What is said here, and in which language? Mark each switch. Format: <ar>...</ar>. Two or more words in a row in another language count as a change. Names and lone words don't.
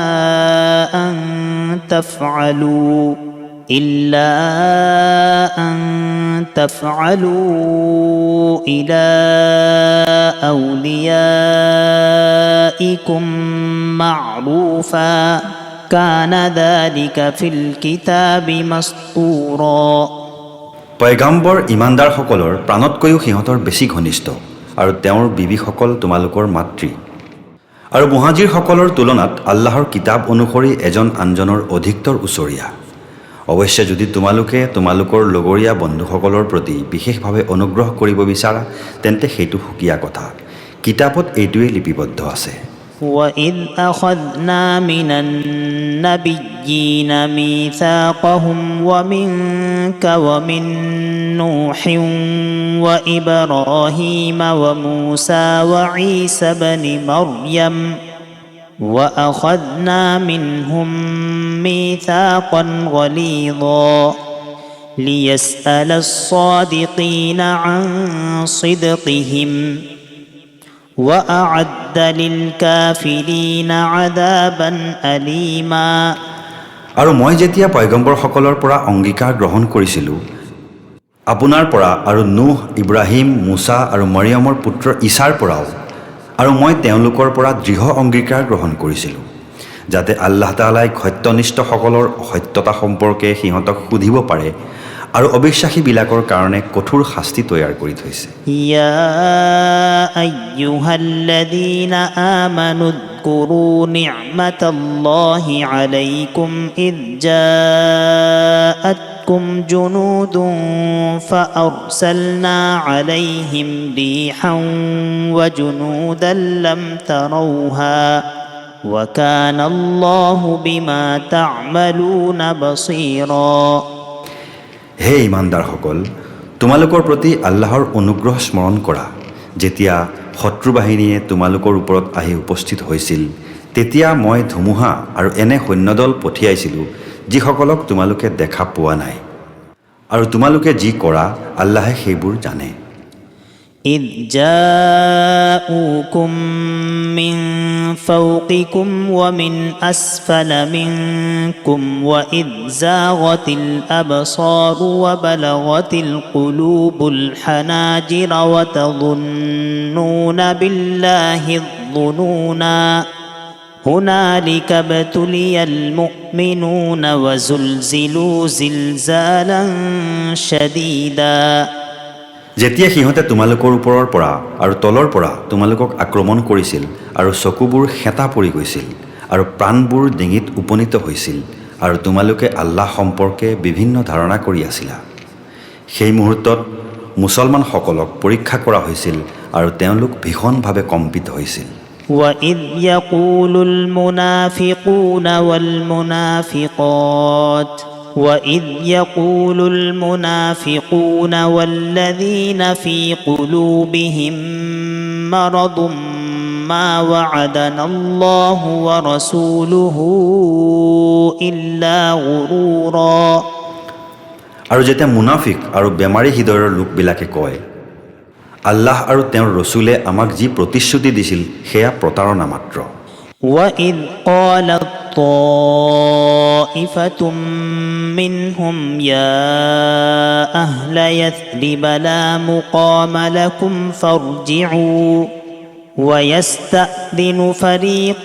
<ar>أن تفعلوا إلى أوليائكم معروفا كان ذلك في الكتاب مسطورا।</ar> <as>পয়গাম্বৰ ইমানদাৰসকলৰ প্ৰাণতকৈও সিহঁতৰ বেছি ঘনিষ্ঠ, আৰু তেওঁৰ বিবিসকল তোমালোকৰ মাতৃ। আৰু মুহাজিৰসকলৰ তুলনাত আল্লাহৰ কিতাপ অনুসৰি এজন আনজনৰ অধিকতৰ ওচৰীয়া। অৱশ্যে যদি তোমালোকে তোমালোকৰ লগৰীয়া বন্ধুসকলৰ প্ৰতি বিশেষভাৱে অনুগ্ৰহ কৰিব বিচাৰা, তেন্তে সেইটো সুকীয়া কথা। কিতাপত এইটোৱে লিপিবদ্ধ আছে।</as> <ar>وَإِذْ أَخَذْنَا مِنَ النَّبِيِّينَ مِيثَاقَهُمْ وَمِنكَ وَمِن نُّوحٍ وَإِبْرَاهِيمَ وَمُوسَى وَعِيسَى ابْنِ مَرْيَمَ وَأَخَذْنَا مِنْهُم مِّيثَاقًا غَلِيظًا لِيَسْأَلَ الصَّادِقِينَ عَن صِدْقِهِمْ وأعد للكافرين عذابا أليما।</ar> <as>আৰু মই যেতিয়া পয়গম্বৰসকলৰ পৰা অংগীকাৰ গ্ৰহণ কৰিছিলোঁ আপোনাৰ পৰা আৰু নুহ ইব্ৰাহিম মুছা আৰু মৰিয়মৰ পুত্ৰ ঈছাৰ পৰাও আৰু মই তেওঁলোকৰ পৰা দৃঢ় অংগীকাৰ গ্ৰহণ কৰিছিলোঁ যাতে আল্লাহ তাআলাই সত্যনিষ্ঠসকলৰ সত্যতা সম্পৰ্কে সিহঁতক সুধিব পাৰে আৰু অবিশ্বাসীবিলাকৰ কাৰণে কঠোৰ শাস্তি তৈয়াৰ কৰি থৈছে</as> <ar>يا أيها الذين آمنوا اذكروا نعمة الله عليكم إذ جاءتكم جنود فأرسلنا عليهم ريحا وجنودا لم تروها وكان الله بما تعملون بصيرا</ar> <as>হে ইমানদাৰসকল তোমালোকৰ প্ৰতি আল্লাহৰ অনুগ্ৰহ স্মৰণ কৰা যেতিয়া শত্ৰু বাহিনীয়ে তোমালোকৰ ওপৰত আহি উপস্থিত হৈছিল তেতিয়া মই ধুমুহা আৰু এনে সৈন্যদল পঠিয়াইছিলোঁ যিসকলক তোমালোকে দেখা পোৱা নাই আৰু তোমালোকে যি কৰা আল্লাহে সেইবোৰ জানে</as> <ar>إذ جاءوكم من فوقكم ومن أسفل منكم وإذ زاغت الأبصار وبلغت القلوب الحناجر وتظنون بالله الظنونا هنالك ابتلي المؤمنون وزلزلوا زلزالا شديدا</ar> <as>যেতিয়া সিহঁতে তোমালোকৰ ওপৰৰ পৰা আৰু তলৰ পৰা তোমালোকক আক্ৰমণ কৰিছিল আৰু চকুবোৰ হেতা পৰি গৈছিল আৰু প্ৰাণবোৰ ডিঙিত উপনীত হৈছিল আৰু তোমালোকে আল্লাহ সম্পৰ্কে বিভিন্ন ধাৰণা কৰি আছিলা সেই মুহূৰ্তত মুছলমানসকলক পৰীক্ষা কৰা হৈছিল আৰু তেওঁলোক ভীষণভাৱে কম্পিত হৈছিল</as> <ar>وَإِذْ يَقُولُ الْمُنَافِقُونَ وَالَّذِينَ فِي قُلُوبِهِم مَّرَضٌ مَّا وَعَدَنَا اللَّهُ وَرَسُولُهُ إِلَّا غُرُورًا</ar> <as>আৰু যেতিয়া মুনাফিক আৰু বেমাৰী হৃদয়ৰ লোকবিলাকে কয় আল্লাহ আৰু তেওঁৰ ৰসুলে আমাক যি প্ৰতিশ্ৰুতি দিছিল সেয়া প্ৰতাৰণা মাত্ৰ</as> <ar>وَإِذْ قَالَتْ طَائِفَةٌ مِّنْهُمْ يَا أَهْلَ يَثْرِبَ لَا مُقَامَ لَكُمْ فَارْجِعُوا وَيَسْتَأْذِنُ فَرِيقٌ</ar>